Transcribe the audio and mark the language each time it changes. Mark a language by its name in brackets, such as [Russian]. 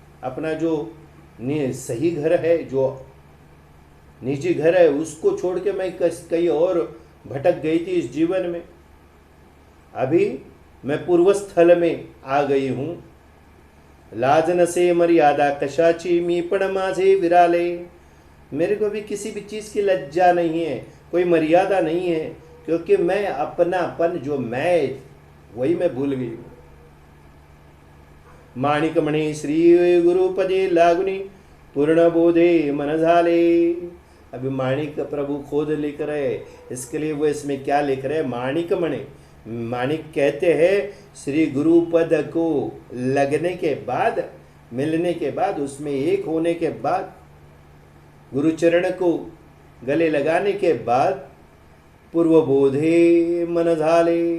[Hindi] अपना जो सही घर है, जो निजी घर है, उसको छोड़ के मैं कहीं और भटक गई थी इस जीवन में. अभी मैं पूर्व स्थल में आ गई हूं. [Marathi] लाज नसे मर्यादा कशाची, मी पण माझे विराले. [Hindi] मेरे को भी किसी भी चीज़ की लज्जा नहीं है, कोई मर्यादा नहीं है, क्योंकि मैं अपनापन जो मैं, वही मैं भूल गई हूँ. [Marathi] माणिक म्हणे श्री गुरुपदे लागुनी, पूर्ण बोधे मन झाले. [Hindi] अभी माणिक प्रभु खुद लिख रहे, इसके लिए वो इसमें क्या लिख रहे हैं. [Marathi] माणिक म्हणे, [Hindi] माणिक कहते हैं श्री गुरुपद को लगने के बाद, मिलने के बाद, उसमें एक होने के बाद, गुरुचरण को गले लगाने के बाद, [Marathi] पूर्व बोधे मन झाले.